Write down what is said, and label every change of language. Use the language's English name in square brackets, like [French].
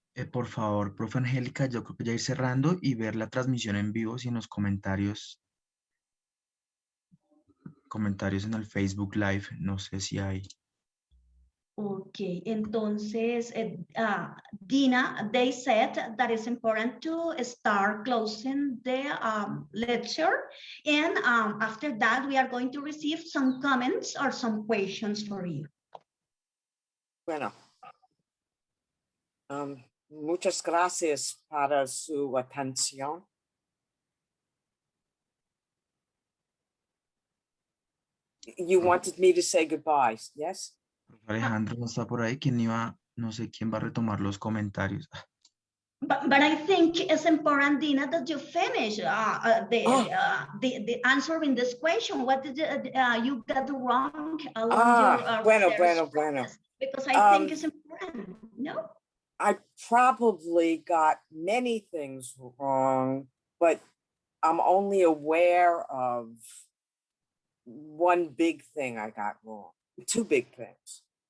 [Spanish] Por favor, profe Angélica, yo creo que ya ir cerrando y ver la transmisión en vivo si en los comentarios en el Facebook Live, no sé si hay. [English] Ok, [Spanish] entonces, [English] Dina, they said that it's important to start closing the lecture. And after that, we are going to receive some comments or some questions for you. [Spanish] Bueno. Muchas gracias para su atención. [English] You wanted me to say goodbye, yes? [Spanish] Alejandro no está por ahí, ¿quién iba? No sé quién va a retomar los comentarios. [English] But I think it's important, Dina, that you finish the answering this question. What did you got wrong along your [Spanish] bueno. [English] Because I think it's important, no? I probably got many things wrong, but I'm only aware of one big thing I got wrong, two big things.